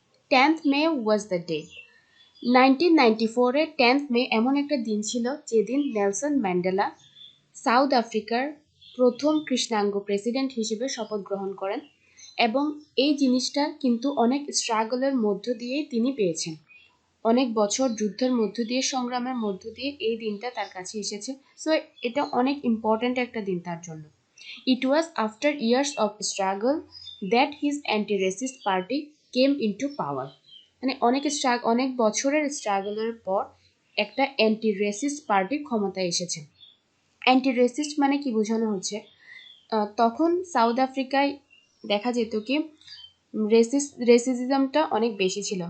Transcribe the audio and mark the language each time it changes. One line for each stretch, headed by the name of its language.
English: 10th May was the day.
Bangla: 1994-এ 10th May এমন একটা দিন ছিল যেদিন নেলসন ম্যান্ডেলা সাউথ আফ্রিকার প্রথম কৃষ্ণাঙ্গ প্রেসিডেন্ট হিসেবে শপথ গ্রহণ করেন, এবং এই জিনিসটা কিন্তু অনেক স্ট্রাগলের মধ্য দিয়েই তিনি পেয়েছেন। অনেক বছর যুদ্ধের মধ্য দিয়ে, সংগ্রামের মধ্য দিয়ে এই দিনটা তার কাছে এসেছে। সো এটা অনেক ইম্পর্ট্যান্ট একটা দিন তার জন্য।
English: It was after years of struggle that his anti-racist party came into power.
Bangla: মানে অনেক বছরের স্ট্রাগলের পর একটা অ্যান্টি রেসিস্ট পার্টি ক্ষমতায় এসেছে। অ্যান্টি রেসিস্ট মানে কি বোঝানো হচ্ছে, তখন সাউথ আফ্রিকায় দেখা যেত কি রেসিজমটা অনেক বেশি ছিল।